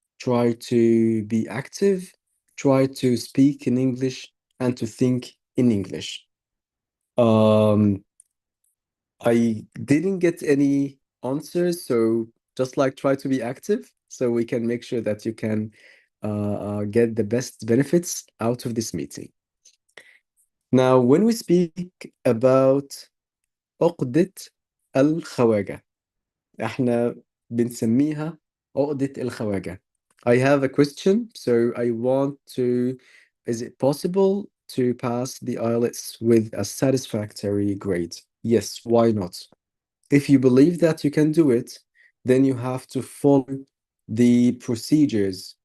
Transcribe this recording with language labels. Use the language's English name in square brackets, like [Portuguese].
[English] Try to be active. Try to speak in English and to think in English. I didn't get any answers, so just like try to be active so we can make sure that you can get the best benefits out of this meeting. Now, when we speak about [Arabic] عقدة الخواجة, احنا بنسميها عقدة الخواجة. [English] I have a question, so I want to, is it possible to pass the IELTS with a satisfactory grade? Yes, why not? If you believe that you can do it, then you have to follow the procedures.